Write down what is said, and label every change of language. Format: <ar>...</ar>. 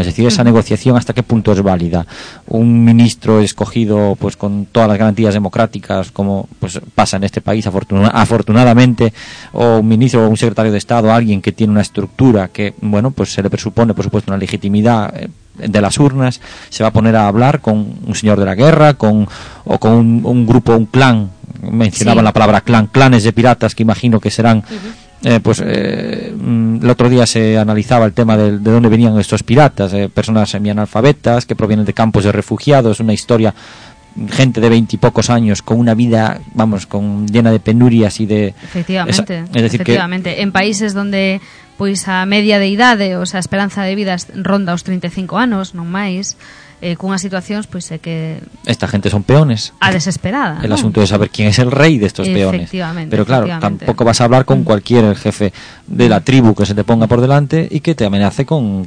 <es>Es decir, esa negociación, ¿hasta qué punto es válida? Un ministro escogido pues con todas las garantías democráticas, como pues pasa en este país afortunadamente, o un ministro o un secretario de Estado, alguien que tiene una estructura que, bueno, pues se le presupone, por supuesto, una legitimidad de las urnas, se va a poner a hablar con un señor de la guerra, con un grupo, un clan, mencionaban la palabra clan, clanes de piratas, que imagino que serán, el otro día se analizaba el tema de dónde venían estos piratas, personas semianalfabetas que provienen de campos de refugiados, una historia, gente de 20 y pocos años con una vida, vamos, con llena de penurias y de...</es> <gl>Efectivamente,</gl> <es>en países donde</es> <gl>pues a media de idade, o sea, a esperanza de vida ronda os 35 anos, non máis, cunhas situacións pues que</gl> <es>esta gente son peones.</es> <gl>A desesperada.</gl> <es>El asunto de saber quién es el rey de estos peones. Efectivamente. Pero claro, tampoco vas a hablar con cualquier jefe de la tribu que se te ponga por delante y que te amenace con...</es>